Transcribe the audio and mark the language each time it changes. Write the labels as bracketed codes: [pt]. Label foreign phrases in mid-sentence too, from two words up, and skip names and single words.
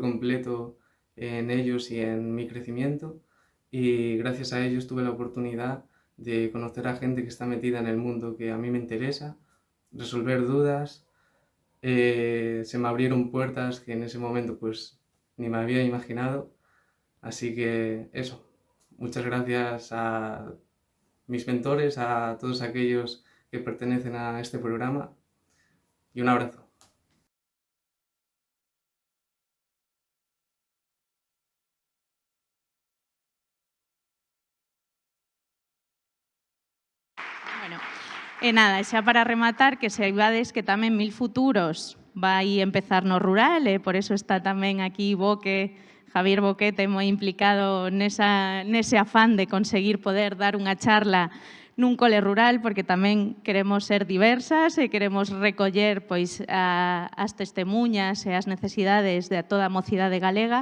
[es] completo en ellos y en mi crecimiento, y gracias a ellos tuve la oportunidad de conocer a gente que está metida en el mundo que a mí me interesa, resolver dudas, se me abrieron puertas que en ese momento pues ni me había imaginado, así que eso, muchas gracias a mis mentores, a todos aquellos que pertenecen a este programa, y un abrazo. [gl] Bueno, e nada, xa para rematar, que saibades que tamén 1000 Futuros vai empezar no rural, e [es] por eso [gl] está tamén aquí Javier Boquete moi implicado nese afán de conseguir poder dar unha charla nun cole rural, porque tamén queremos ser diversas e queremos recoller pois as testemuñas e as necesidades de toda a mocidade galega.